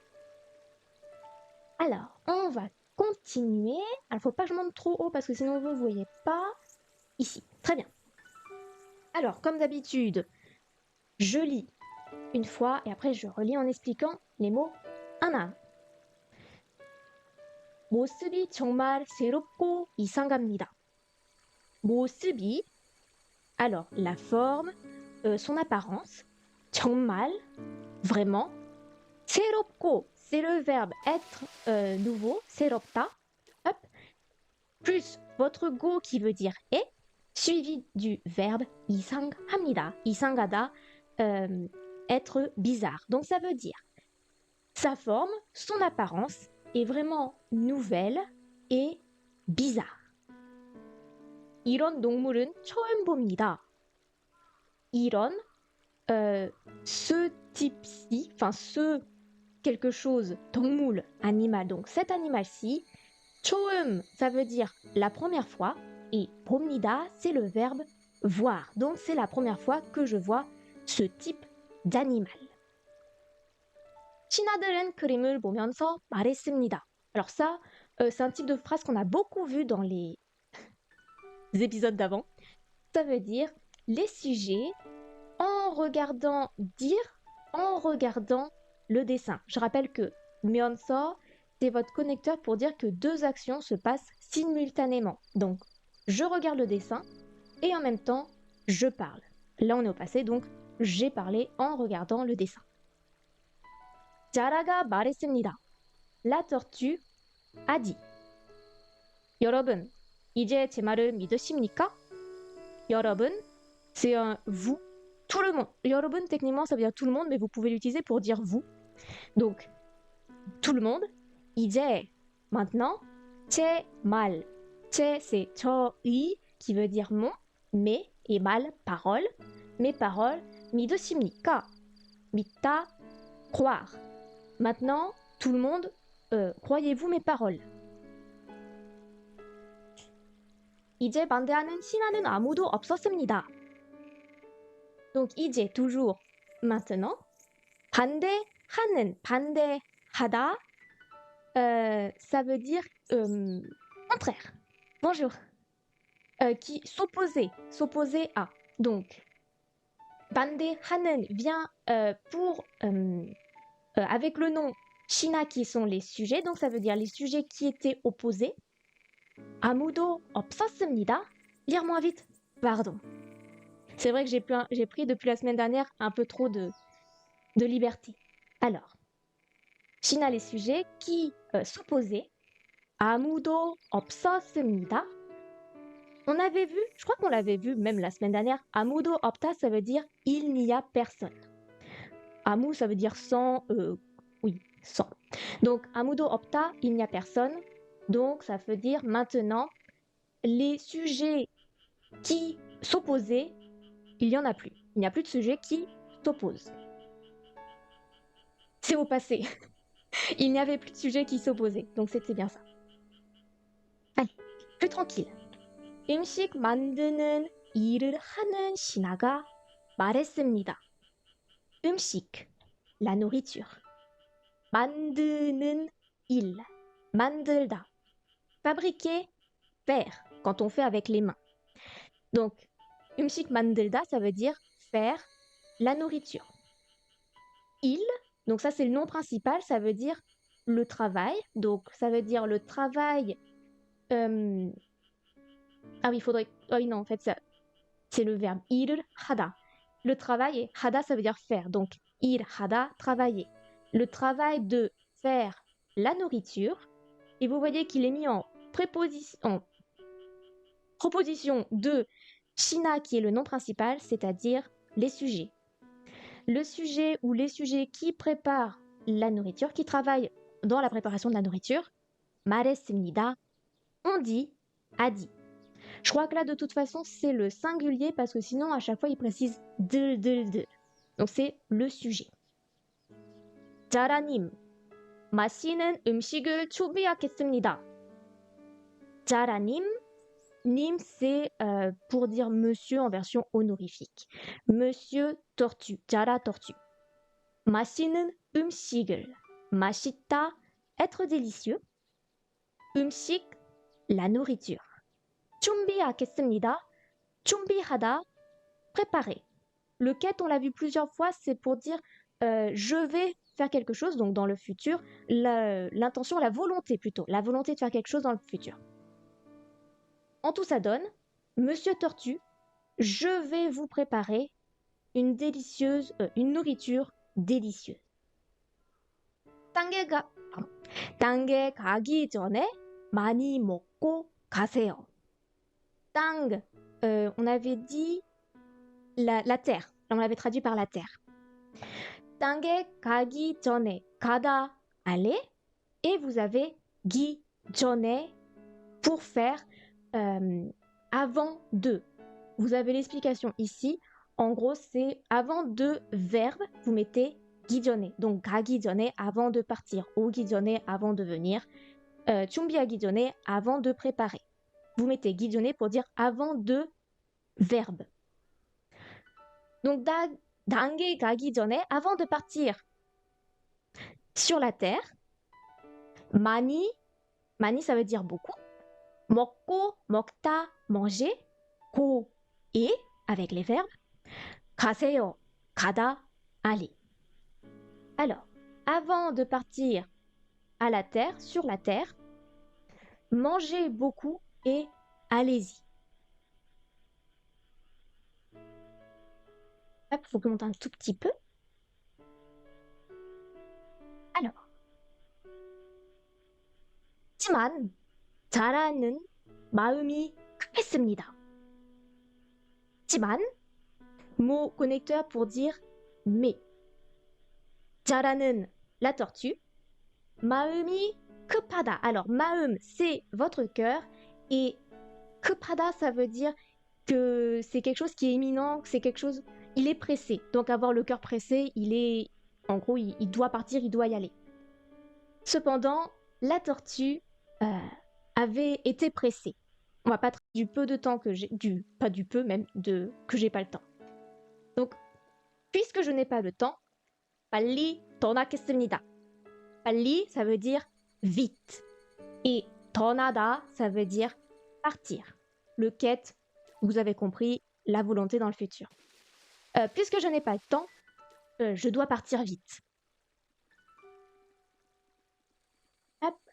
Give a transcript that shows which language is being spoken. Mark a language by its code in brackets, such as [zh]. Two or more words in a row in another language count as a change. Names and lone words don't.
[fr] Alors, on va continuer. Alors faut pas que je monte trop haut parce que sinon vous ne voyez pas. Ici, très bien. Alors, comme d'habitude, je lis une fois et après je relis en expliquant les mots un à un. [ko] 모습이 정말 새롭고 이상합니다. 모습이, [fr] alors la forme, son apparence, 정말, vraiment, 새롭고, c'est le verbe être nouveau, 새롭다, hop, plus votre go qui veut dire est, suivi du verbe [ko] 이상합니다, 이상하다, [fr] être bizarre. Donc ça veut dire sa forme, son apparence est vraiment nouvelle et bizarre. [ko] 이런 동물은 처음 봅니다. 이런, [fr] ce type-ci, enfin ce quelque chose, 동물, animal, donc cet animal-ci, 처음, ça veut dire la première fois, et 봅니다, c'est le verbe voir. Donc c'est la première fois que je vois ce type d'animal. [ko] 신하들은 그림을 보면서 말했습니다. [fr] Alors ça, c'est un type de phrase qu'on a beaucoup vu dans les épisodes d'avant. Ça veut dire les sujets en regardant dire, en regardant le dessin. Je rappelle que 면서, c'est votre connecteur pour dire que deux actions se passent simultanément. Donc, je regarde le dessin et en même temps, je parle. Là, on est au passé, donc j'ai parlé en regardant le dessin. [ko] 자라가 말했습니다. [fr] La tortue a dit. [ko] 여러분, 이제 제 말을 믿으십니까? 여러분, [fr] c'est un vous, tout le monde. 여러분, techniquement, ça veut dire tout le monde, mais vous pouvez l'utiliser pour dire vous. Donc, tout le monde. [ko] 이제, maintenant, 제 말. 제, [fr] c'est 저의, qui veut dire mon, mes, et 말, parole. Mes paroles, [ko] 믿으십니까? 믿다, [fr] croire. Maintenant, tout le monde, croyez-vous mes paroles? [ko] 이제 반대하는 신하는 아무도 없었습니다. [fr] Donc 이제 toujours maintenant. [ko] 반대하는 반대하다, [fr] ça veut dire contraire. Bonjour. Qui s'opposer à. Donc 반대하는 vient pour avec le nom 신하 qui sont les sujets, donc ça veut dire les sujets qui étaient opposés. [ko] 아무도 없었습니다. [fr] Lire moins vite. Pardon. C'est vrai que j'ai pris depuis la semaine dernière un peu trop de liberté. Alors, 신하 les sujets qui s'opposaient. [ko] 아무도 없었습니다. [fr] On avait vu, je crois qu'on l'avait vu même la semaine dernière, [ko] 아무도 없다, [fr] ça veut dire il n'y a personne. 아무, ça veut dire sans, oui, sans. Donc, [ko] 아무도 없다, [fr] il n'y a personne. Donc, ça veut dire maintenant, les sujets qui s'opposaient, il n'y en a plus. Il n'y a plus de sujets qui s'opposent. C'est au passé. Il n'y avait plus de sujets qui s'opposaient. Donc, c'était bien ça. Allez, plus tranquille. [ko] 음식 만드는 일을 하는 신하가 말했습니다. 음식, [fr] la nourriture. [ko] 만드는 일, 만들다. [fr] Fabriquer, faire, quand on fait avec les mains. Donc, [ko] 음식 만들다, [fr] ça veut dire faire la nourriture. Il, donc ça c'est le nom principal, ça veut dire le travail. Donc, ça veut dire le travail... Ah oui, il faudrait... Ah oui, non, en fait, ça, c'est le verbe [ko] 일 하다. [fr] Le travail et hada, ça veut dire faire. Donc, [ko] 일 하다, [fr] travailler. Le travail de faire la nourriture. Et vous voyez qu'il est mis en proposition de Shina, qui est le nom principal, c'est-à-dire les sujets. Le sujet ou les sujets qui préparent la nourriture, qui travaillent dans la préparation de la nourriture, 말했습니다, on dit, a dit. Je crois que là, de toute façon, c'est le singulier parce que sinon, à chaque fois, il précise de. Donc, c'est le sujet. [ko] 자라님, 맛있는 음식을 준비하겠습니다. 자라님, 님, [fr] c'est pour dire monsieur en version honorifique. Monsieur tortue, 자라 tortue. [ko] 맛있는 음식을, 맛있다, [fr] être délicieux. 음식, la nourriture. [ko] 준비하겠습니다. 준비하다, [fr] préparer. Le quête, on l'a vu plusieurs fois, c'est pour dire je vais faire quelque chose, donc dans le futur, l'intention, la volonté plutôt, la volonté de faire quelque chose dans le futur. En tout, ça donne, Monsieur Tortue, je vais vous préparer une nourriture délicieuse. [ko] 땅에 가기 전에 많이 먹고 가세요. 땅, [fr] on avait dit la terre. On l'avait traduit par la terre. [ko] 땅에 가기 전에, 가다, [fr] aller, et vous avez [ko] 기 전에 [fr] pour faire avant de. Vous avez l'explication ici. En gros, c'est avant de verbe, vous mettez [ko] 기 전에. Donc 가기 전에, [fr] avant de partir. [ko] 오기 전에, [fr] avant de venir. [ko] 준비하기 전에, [fr] avant de préparer. Vous mettez [ko] 기 전에 [fr] pour dire avant de verbe. [ko] Donc 단계 가기 전에, [fr] avant de partir sur la terre. [ko] 많이, 많이 [fr] ça veut dire beaucoup. [ko] 먹고, 먹다, manger. 고, [fr] et, avec les verbes. [ko] 가세요, 가다, [fr] aller. Alors, avant de partir à la terre, sur la terre, mangez beaucoup et allez-y. Hop, faut que je monte un tout petit peu. Alors, [ko] 하지만 자라는 마음이 급했습니다. 하지만, [fr] mot connecteur pour dire mais. 자라는 la tortue. [ko] 마음이 급하다. [fr] Alors, 마음, c'est votre cœur. Et 급하다, ça veut dire que c'est quelque chose qui est imminent, c'est quelque chose... Il est pressé. Donc, avoir le cœur pressé, il est... En gros, il doit partir, il doit y aller. Cependant, la tortue avait été pressée. On va pas traiter du peu de temps que j'ai... Pas du peu, même, que j'ai pas le temps. Donc, puisque je n'ai pas le temps, [ko] 빨리 떠나겠습니다. 빨리, [fr] ça veut dire vite. Et 떠나다, ça veut dire partir. Le quête, vous avez compris, la volonté dans le futur. Puisque je n'ai pas le temps, je dois partir vite. Hop.